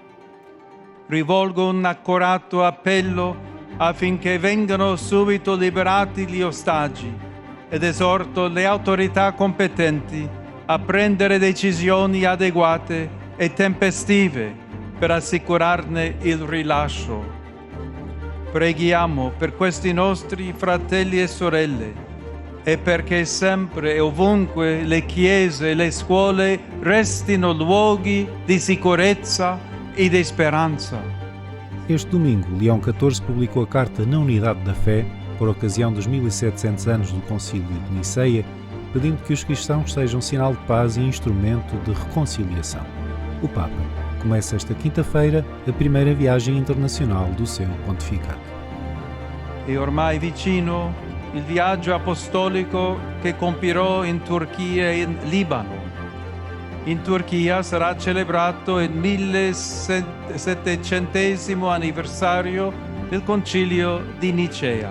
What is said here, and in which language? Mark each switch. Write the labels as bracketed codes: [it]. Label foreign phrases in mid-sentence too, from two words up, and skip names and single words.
[it] Rivolgo un accorato appello affinché vengano subito liberati gli ostaggi ed esorto le autorità competenti a prendere decisioni adeguate e tempestive per assicurarne il rilascio. Preghiamo per questi nostri fratelli e sorelle e perché sempre e ovunque le chiese e le scuole restino luoghi di sicurezza e di speranza. [pt] Este domingo, Leão XIV publicou a Carta na Unidade da Fé por ocasião dos 1700 anos do Concílio de Niceia, pedindo que os cristãos sejam sinal de paz e instrumento de reconciliação. O Papa começa esta quinta-feira a primeira viagem internacional do seu pontificado. [it] E ormai vicino il viaggio apostolico che compirò in Turchia e in Libano. In Turchia sarà celebrato il 1700° anniversario del Concilio di Nicea.